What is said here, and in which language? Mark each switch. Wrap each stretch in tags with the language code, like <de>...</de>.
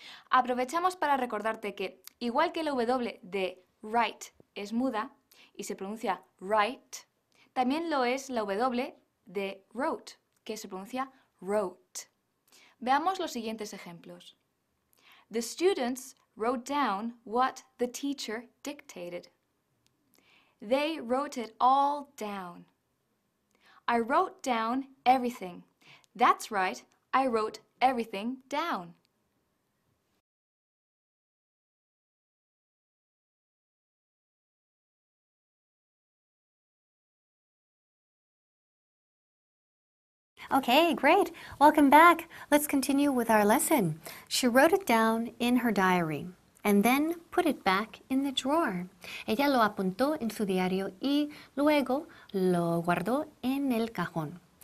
<es>Aprovechamos para recordarte que, igual que la W de write es muda y se pronuncia write, también lo es la W de wrote, que se pronuncia wrote. Veamos los siguientes ejemplos.</es> <en>The students wrote down what the teacher dictated. They wrote it all down. I wrote down everything. That's right, I wrote everything down. Okay, great. Welcome back. Let's continue with our lesson. She wrote it down in her diary and then put it back in the drawer.</en> <es>Ella lo apuntó en su diario y luego lo guardó en el cajón.</es>